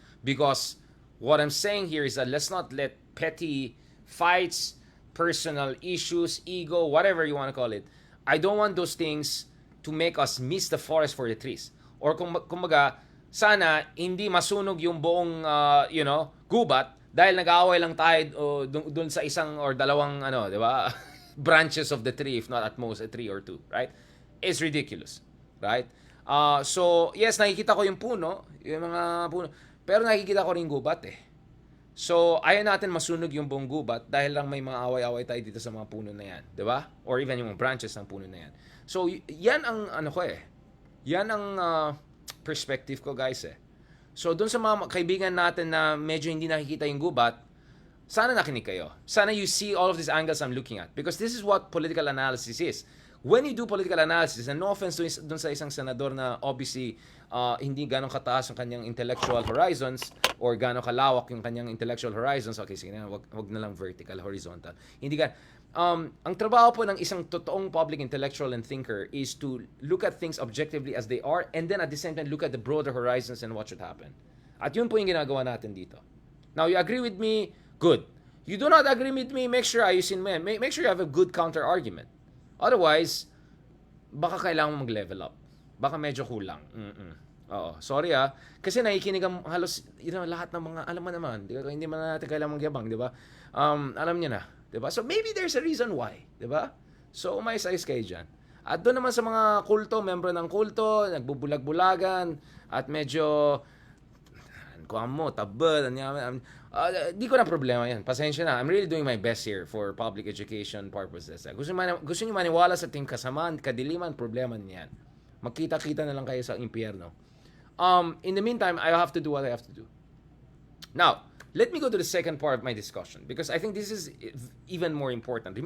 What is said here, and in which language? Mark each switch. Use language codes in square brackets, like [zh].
[en] Because what I'm saying here is that let's not let petty fights, personal issues, ego, whatever you want to call it. I don't want those things to make us miss the forest for the trees. [tl] Or kumbaga, sana hindi masunog yung buong gubat dahil nag-aaway lang tayo dun sa isang or dalawang di ba? [en] branches of the tree, if not at most a tree or two, right? It's ridiculous, right? So yes, [tl] nakikita ko yung mga puno, pero nakikita ko rin gubat eh. So ayaw natin masunog yung buong gubat dahil lang may mga away-away tayo dito sa mga puno na yan, di ba? Or even yung mga branches ng puno na yan. So, yan ang yan ang perspective ko, guys eh. So, dun sa mga kaibigan natin na medyo hindi nakikita yung gubat, sana nakinig kayo. [en] Sana you see all of these angles I'm looking at. Because this is what political analysis is. When you do political analysis, and no offense [tl] dun sa isang senador na [en] obviously [tl] hindi ganong kataas ang kanyang [en] intellectual horizons or [tl] ganong kalawak yung kanyang [en] intellectual horizons. [tl] Okay, sige na, wag na lang vertical, horizontal. Hindi ang trabaho po ng isang totoong [en] public intellectual and thinker is to look at things objectively as they are and then at the same time look at the broader horizons and what should happen. [tl] At yun po yung ginagawa natin dito. [en] Now, you agree with me? Good. You do not agree with me? Make sure [tl] ayusin mo yan. [en] Make sure you have a good counter-argument. [tl] Otherwise, baka kailangan mo mag-level up. Baka medyo kulang. Oo, sorry kasi nakikinig ang halos lahat ng mga alam mo naman, hindi man natin kailangan magyabang, di ba? Alam niyo na, di ba? [en] So maybe there's a reason why, di ba? [tl] So umayos-ayos kayo dyan. At doon naman sa mga kulto, membro ng kulto, nagbubulag-bulagan, at medyo kuha mo, tabad, di ko na problema yan. Pasensya na. [en] I'm really doing my best here for public education purposes. [tl] Gusto niyo maniwala sa team kasamaan, kadiliman, problema niyan. Magkita-kita na lang kayo sa impyerno. [en] In the meantime, I have to do what I have to do. Now, let me go to the second part of my discussion because I think this is even more important.